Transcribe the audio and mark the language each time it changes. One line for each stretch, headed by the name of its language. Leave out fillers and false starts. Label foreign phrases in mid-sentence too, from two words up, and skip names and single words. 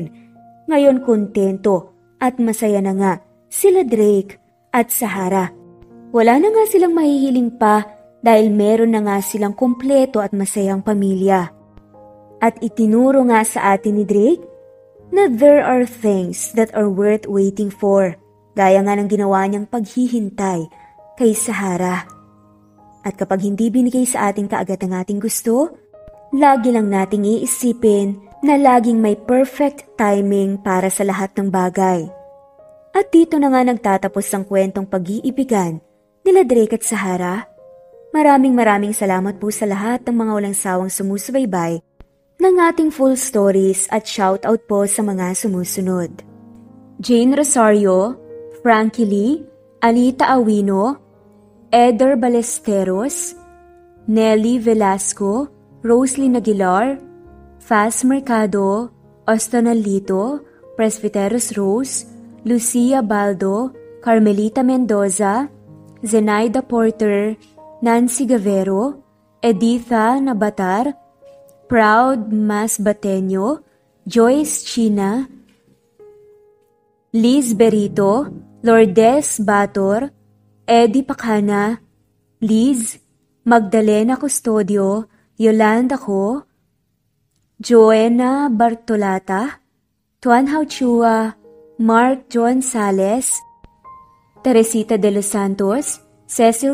Filipino: Ngayon kontento at masaya na nga sila Drake at Sahara. Wala na nga silang mahihiling pa dahil meron na nga silang kumpleto at masayang pamilya. At itinuro nga sa atin ni Drake na
English: there are things that are worth waiting for,
Filipino: gaya nga ng ginawa niyang paghihintay kay Sahara. At kapag hindi binigay sa atin kaagad ang ating gusto, lagi lang nating iisipin na laging may
English: perfect timing
Filipino: para sa lahat ng bagay. At dito na nga nagtatapos ang kwentong pag-iibigan nila Drake at Sahara. Maraming salamat po sa lahat ng mga walang sawang sumusubaybay ng ating
English: full stories
Filipino: at shoutout po sa mga sumusunod. Jane Rosario, Frankie Lee, Anita Awino, Eder Balesteros, Nelly Velasco, Roslyn Aguilar, Faz Mercado, Ostonalito, Presbyteros Rose, Lucia Baldo, Carmelita Mendoza, Zenaida Porter, Nancy Gavero, Editha Nabatar, Proud Mas Bateño, Joyce China, Liz Berito, Lourdes Bator, Eddie Pacana, Liz, Magdalena Custodio, Yolanda Ko, Joanna Bartolata, Tuan Hauchua, Mark John Sales, Teresita de los Santos, Cecil